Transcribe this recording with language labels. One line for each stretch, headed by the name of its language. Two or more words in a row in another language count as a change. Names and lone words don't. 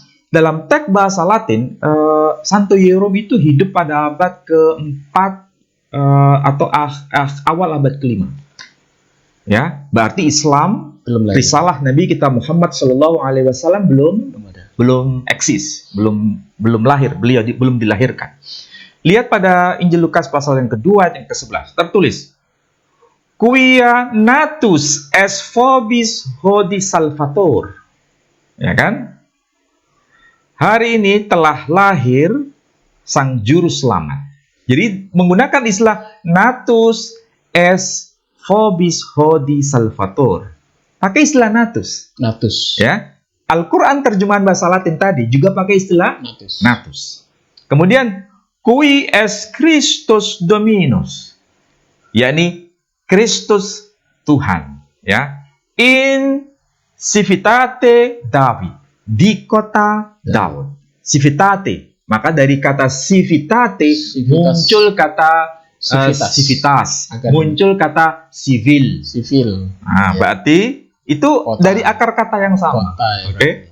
Indonesian: Dalam teks bahasa Latin, Santo Yerum itu hidup pada abad ke-4 atau awal abad ke-5. Ya, berarti Islam, risalah Nabi kita Muhammad SAW belum eksis, belum lahir, beliau belum dilahirkan. Lihat pada Injil Lukas pasal yang kedua ayat yang ke-11, tertulis,
Latin: Quia natus es vobis hodie salvator.
Indonesian: Ya kan? Hari ini telah lahir sang juru selamat. Jadi menggunakan istilah
Latin: natus es vobis hodie salvator.
Indonesian: Pakai istilah natus. Ya. Al-Quran terjemahan bahasa Latin tadi juga pakai istilah natus.
Latin: Kemudian qui es Christus Dominus,
Indonesian: yakni Kristus Tuhan. Ya.
Latin: In civitate David,
Indonesian: di kota Daud. Civitate. Maka dari kata civitate muncul kata civitas, muncul kata civil. Nah, berarti itu kota. Dari akar kata yang sama. Oke.